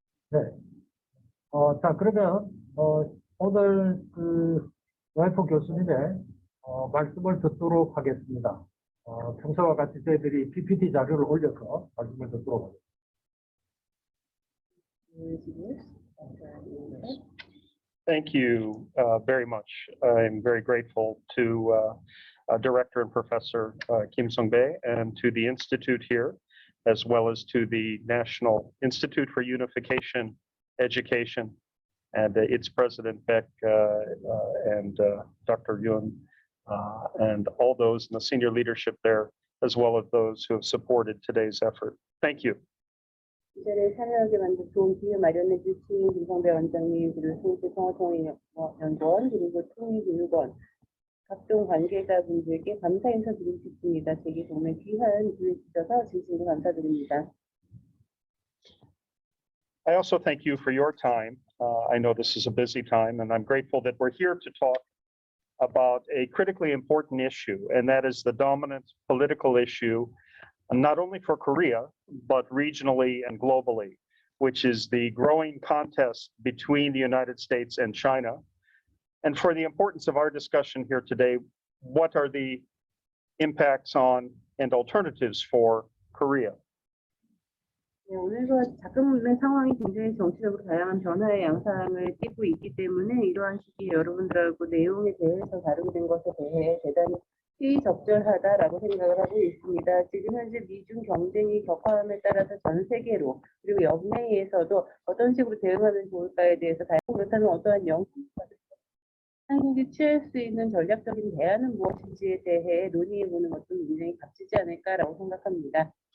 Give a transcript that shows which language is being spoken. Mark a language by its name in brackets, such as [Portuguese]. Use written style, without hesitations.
[Korean] 네. 자, 그러면 오늘 노예퍼 교수님의 말씀을 듣도록 하겠습니다. 평소와 같이 저희들이 PPT 자료를 올려서 말씀을 듣도록 하겠습니다. [English] Thank you very much. I'm very grateful to Director and Professor Kim Sung-bae and to the Institute here, as well as to the National Institute for Unification Education and its President Beck and Dr. Yoon and all those in the senior leadership there, as well as those who have supported today's effort. Thank you. [Korean] 이전에 참여하게 만든 좋은 기회 마련해 주신 김성배 원장님, 그리고 숭실평화통일연구원, 그리고 통일교육원 각종 관계자분들께 감사 인사드리고 싶습니다. 제게 정말 귀한 기회 주셔서 진심으로 감사드립니다. [English] I also thank you for your time. I know this is a busy time, and I'm grateful that we're here to talk about a critically important issue, and that is the dominant political issue, not only for Korea, but regionally and globally, which is the growing contest between the United States and China. And for the importance of our discussion here today, what are the impacts on and alternatives for Korea? [Korean] 네, 오늘과 자금의 상황이 굉장히 정치적으로 다양한 변화의 양상을 띠고 있기 때문에 이러한 시기에 여러분들하고 내용에 대해서 다루게 된 것에 대해 대단히 시의적절하다라고 생각을 하고 있습니다. 지금 현재 미중 경쟁이 격화함에 따라서 전 세계로 그리고 연맹에서도 어떤 식으로 대응하면 좋을까에 대해서 그렇다면 어떠한 한국이 취할 수 있는 전략적인 대안은 무엇인지에 대해 논의해보는 것도 굉장히 값지지 않을까라고 생각합니다.